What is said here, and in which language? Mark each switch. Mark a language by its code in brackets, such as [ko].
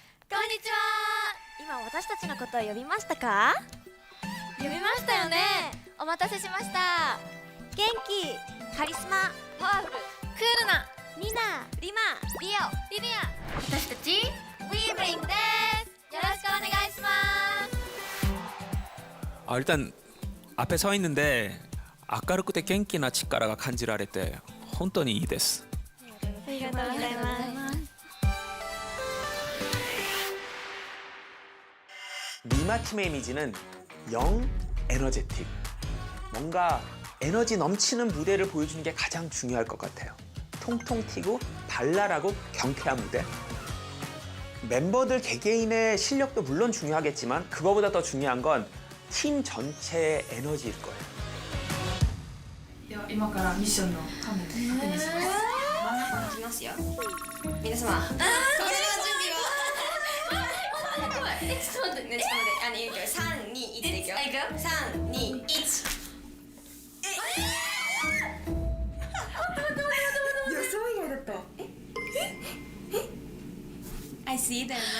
[ja] こんにちは今私たちのことを呼びましたか呼びましたよねお待たせしました元気カリスマパワフルクールなミナリマリオリリア私たちウィーブリングですよろしくお願いします [ko] 일단 앞에 서 있는데 [ja] 明るくて元気な力が感じられて本当にいいです。ありがとうございます [ko] 리마 팀의 이미지는 영 에너제틱. 뭔가 에너지 넘치는 무대를 보여주는 게 가장 중요할 것 같아요. 통통 튀고 발랄하고 경쾌한 무대. 멤버들 개개인의 실력도 물론 중요하겠지만 그거보다 더 중요한 건 팀 전체의 에너지일 거예요. [ja] では今からミッションのカメラ確認しますいきますよ皆様これの準備はちょっと待ってねちょっと待っていいよ3、2、1でいくよ3、2、1予想以外だった [en] I see them